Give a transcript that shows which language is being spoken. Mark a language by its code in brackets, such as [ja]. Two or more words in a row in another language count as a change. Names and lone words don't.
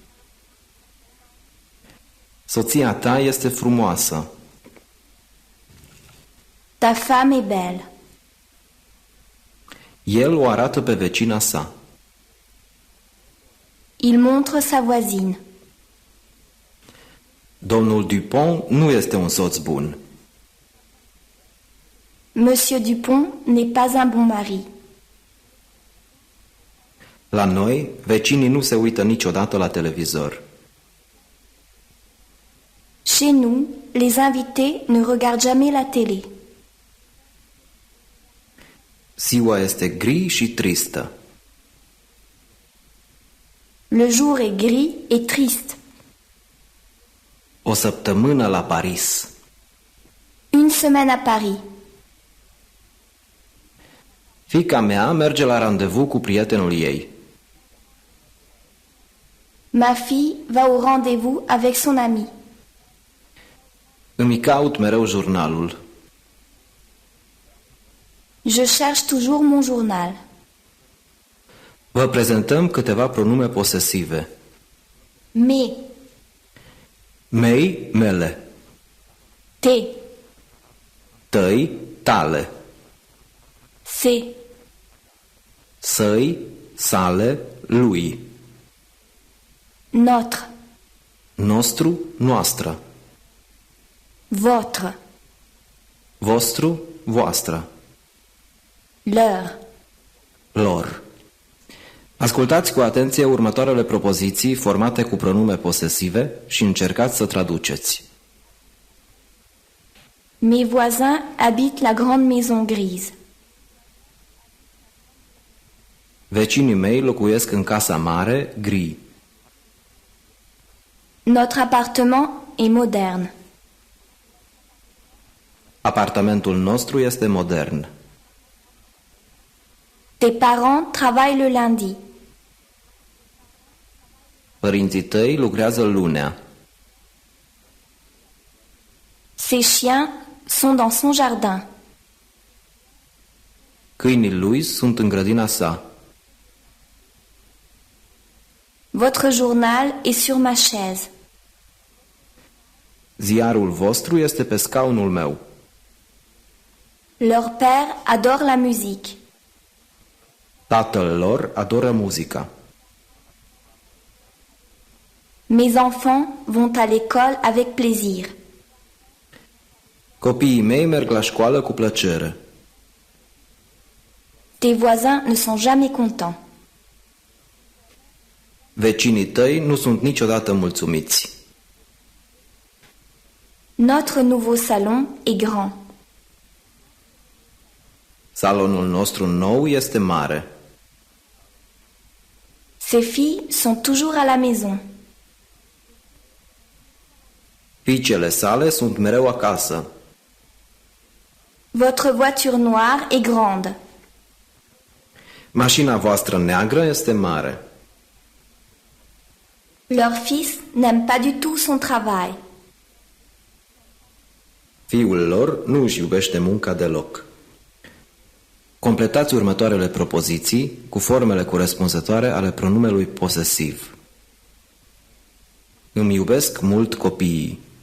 [ro] Soția ta este frumoasă. [fr] ta femme est belle, [ro] El o arată pe vecina sa. [fr] il montre sa voisine, [ro] Domnul Dupont nu este un soț bun. [fr] Monsieur Dupont n'est pas un bon mari, [ro] La noi, vecinii nu se uită niciodată la televizor. [fr] chez nous, les invités ne regardent jamais la télé, [ro] Ziua este gri și tristă. [fr] le jour est gris et triste, [ro] O săptămână la Paris. [fr] une semaine à Paris, [ro] Fiica mea merge la randevu cu prietenul ei. [fr] ma fille va au rendez-vous avec son ami, [ro] Îmi caut mereu jurnalul. [fr] je cherche toujours mon journal, [ro] Vă prezentăm câteva pronume posesive. [fr] mes, [ro] Mei, mele. [fr] tes, [ro] Tăi, tale. [fr] ses, [ro] Săi, sale, lui. [fr] notre, [ro] nostru, noastră, [fr] votre, [ro] vostru, voastră, [fr] leur. [ro] lor. Ascultați cu atenție următoarele propoziții formate cu pronume posesive și încercați să traduceți. [fr] Mes voisins habitent la grande maison grise. [ro] Vecinii mei locuiesc în casa mare, gri. [fr] Notre appartement est moderne. [ro] Apartamentul nostru este modern. [fr] Tes parents travaillent le lundi. [ro] Părinții tăi lucrează lunea. [fr] Ses chiens sont dans son jardin. [ro] Câinii lui sunt în grădina sa. [fr] Votre journal est sur ma chaise. [ro] Ziarul vostru este pe scaunul meu. [fr] Leur père adore la musique. [ro] Tatăl lor adoră muzica. [fr] Mes enfants vont à l'école avec plaisir. [ro] Copiii mei merg la școală cu plăcere. [fr] Tes voisins ne sont jamais contents. [ro] Vecinii tăi nu sunt niciodată mulțumiți. [fr] Notre nouveau salon est grand. [ro] Salonul nostru nou este mare. [fr] Ses filles sont toujours à la maison. [ro] Fiicele sale sunt mereu acasă. [fr] Votre voiture noire est grande. [ro] Mașina voastră neagră este mare. [fr] Leur fils n'aime pas du tout son travail. [ro] Fiul lor nu își iubește munca deloc. Completați următoarele propoziții cu formele corespunzătoare ale pronumelui posesiv. Îmi iubesc mult copiii.